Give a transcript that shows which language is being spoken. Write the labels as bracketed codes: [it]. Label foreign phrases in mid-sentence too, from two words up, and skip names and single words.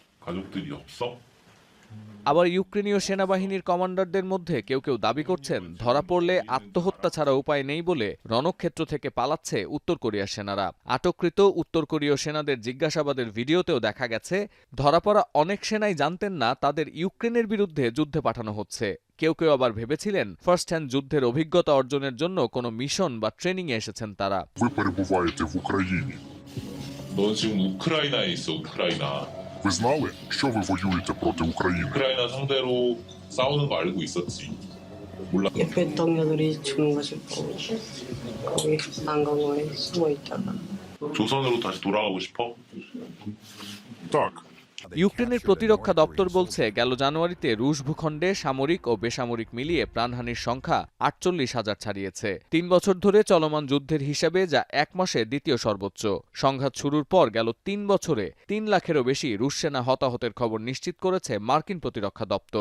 [bn] আবার ইউক্রেনীয় সেনাবাহিনীর কমান্ডারদের মধ্যে কেউ কেউ দাবি করছেন ধরা পড়লে আত্মহত্যা ছাড়া উপায় নেই বলে রণক্ষেত্র থেকে পালাচ্ছে উত্তর কোরিয়ার সেনারা। আটককৃত উত্তর কোরীয় সেনাদের জিজ্ঞাসাবাদের ভিডিওতেও দেখা গেছে ধরা পড়া অনেক সেনাই জানতেন না তাদের ইউক্রেনের বিরুদ্ধে যুদ্ধে পাঠানো হচ্ছে। কেউ কেউ আবার ভেবেছিলেন [en] first hand [bn] যুদ্ধের অভিজ্ঞতা অর্জনের জন্য কোনো মিশন বা ট্রেনিংয়ে এসেছেন তারা। [uk] Ви знали, що ви воюєте проти України? [ko] 우크라이나 상대로 싸우는 거 알고 있었지. 몰라. 옆에 동료들이 죽는 것을 보고 거기 난강원에 숨어 있다가 조선으로 다시 돌아가고 싶어? [uk] Так. [bn] ইউক্রেনের প্রতিরক্ষা দপ্তর বলছে গেল জানুয়ারিতে রুশ ভূখণ্ডে সামরিক ও বেসামরিক মিলিয়ে প্রাণহানির সংখ্যা 48,000 ছাড়িয়েছে। 3 বছর ধরে চলমান যুদ্ধের হিসাবে যা এক মাসে দ্বিতীয় সর্বোচ্চ। সংঘাত শুরুর পর গেল 3 বছরে 3 লাখেরও বেশি রুশ সেনা হতাহতের খবর নিশ্চিত করেছে মার্কিন প্রতিরক্ষা দপ্তর।